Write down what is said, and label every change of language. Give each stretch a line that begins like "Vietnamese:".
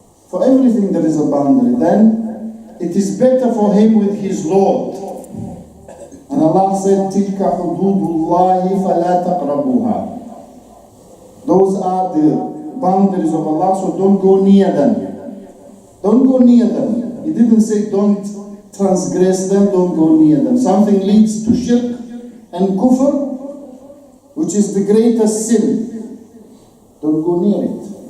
English: For everything there is a boundary. Then it is better for him with his Lord. And Allah said,
Arabic: تِلْكَ حُدُودُ اللَّهِ فَلَا تَقْرَبُوهَا.
English: Those are the boundaries of Allah, so don't go near them. Don't go near them. He didn't say don't transgress them, don't go near them. Something leads to shirk and kufr, which is the greatest sin. Don't go near it.